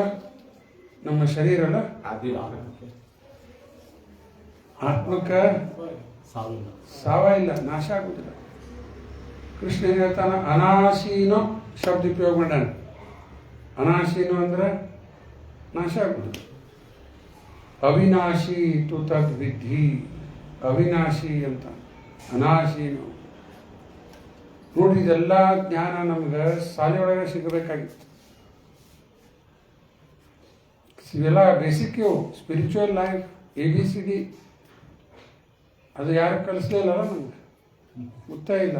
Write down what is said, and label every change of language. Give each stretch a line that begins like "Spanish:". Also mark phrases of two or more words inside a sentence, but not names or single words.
Kannada: ನಮ್ಮ ಶರೀರ ಅಲ್ಲ, ಆತ್ಮಕ್ಕೆ ಸಾವ ಇಲ್ಲ, ನಾಶ ಆಗುವುದಿಲ್ಲ. ಕೃಷ್ಣ ಏನು ಹೇಳ್ತಾನ? ಅನಾಶೀನೋ ಶಬ್ದ ಉಪಯೋಗ ಮಾಡ್ಯಾನ. ಅನಾಶೀನೋ ಅಂದ್ರೆ ನಾಶ ಆಗುವುದು.
Sanskrit: ಅವಿನಾಶಿ ತು ತದ್ ವಿಧಿ,
Kannada: ಅವಿನಾಶಿ ಅಂತ. ಅನಾಶೀನೋ ನೋಡ್ರಿ, ಇದೆಲ್ಲ ಜ್ಞಾನ ನಮ್ಗೆ ಶಾಲೆಯೊಳಗೆ ಸಿಗಬೇಕಾಗಿತ್ತು. ಇವೆಲ್ಲ ಬೇಸಿಕ್ ಇವು.
English: spiritual life
Kannada: ABCD ಅದು ಯಾರು ಕಲಿಸ್ಲಿಲ್ಲ ನಮ್ಗೆ, ಗೊತ್ತೇ ಇಲ್ಲ.